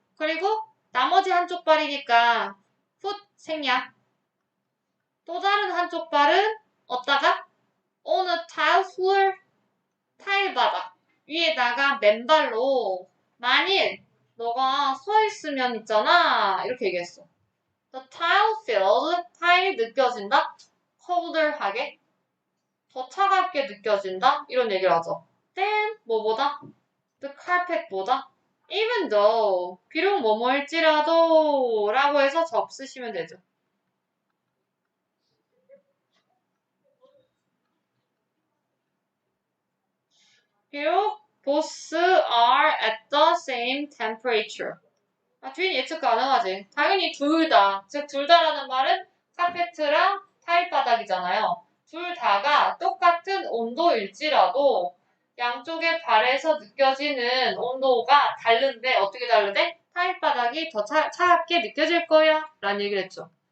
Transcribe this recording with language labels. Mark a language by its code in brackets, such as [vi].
[ko] 그리고 나머지 한쪽 발이니까 foot 생략. 또 다른 한쪽 발은 어디다가? on a tile floor, 타일 바닥 위에다가 맨발로 만일 너가 서 있으면 있잖아 이렇게 얘기했어. [en] The tile feels, 타일 느껴진다? [ko] colder하게? 더 차갑게 느껴진다? 이런 얘기를 하죠. Then 뭐보다? [en] The carpet보다? [ko] Even though, 비록 뭐뭐일지라도 라고 해서 접쓰시면 되죠. [en] 비록 both are at the same temperature. [ko] 뒤는 예측 가능하지. 당연히 둘 다. 즉, 둘 다라는 말은 카페트랑 타일 바닥이잖아요. 둘 다가 똑같은 온도일지라도 양쪽의 발에서 느껴지는 온도가 다른데 어떻게 다른데? 타일 바닥이 더 차갑게 느껴질 거야. 라는 얘기를 했죠.